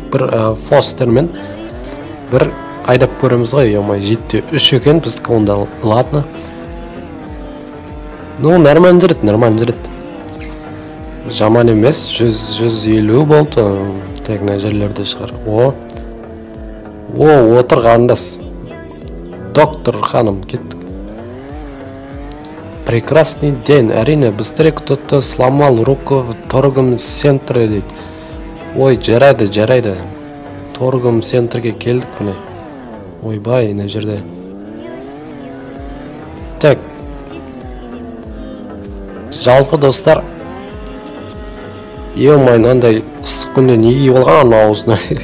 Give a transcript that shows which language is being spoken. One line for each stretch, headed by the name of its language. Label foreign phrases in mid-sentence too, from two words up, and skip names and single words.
Kazakh: Бір Fosterмен бір айдап көреміз ғой, 7-3 екен біздікі, онда ладно. Нормально жүреді. Жаман емес, 150 болды. Так, мына жерлерде шығар. Отыр қарындас. Доктор ханым, кеттік.
Russian: Прекрасный день. Әрине, быстрее кто-то сломал руку в торговом центре дейді.
Kazakh: Жарайды. Торговом центрге келдік міне. Мына жерде. Так. Жалпы достар. Мынандай ыстық күнде неге болған аузына.